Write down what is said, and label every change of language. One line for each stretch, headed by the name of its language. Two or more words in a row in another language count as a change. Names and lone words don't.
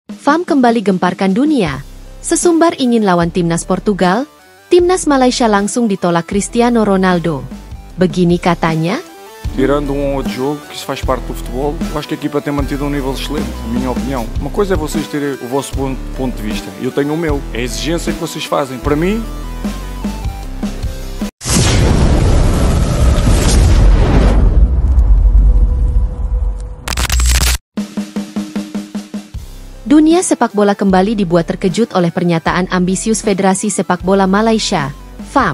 Indonesian: FAM kembali gemparkan dunia. Sesumbar ingin lawan timnas Portugal, timnas Malaysia langsung ditolak Cristiano Ronaldo. Begini katanya,
Portuguese: Tirando outro jogo, que isso faz parte do futebol, eu acho que a equipa tem mantido nível excelente, na minha opinião. Uma coisa é vocês terem o vosso ponto de vista, eu tenho o meu. É a exigência que vocês fazem. Para mim,
Indonesian: dunia sepak bola kembali dibuat terkejut oleh pernyataan ambisius Federasi Sepak Bola Malaysia, FAM.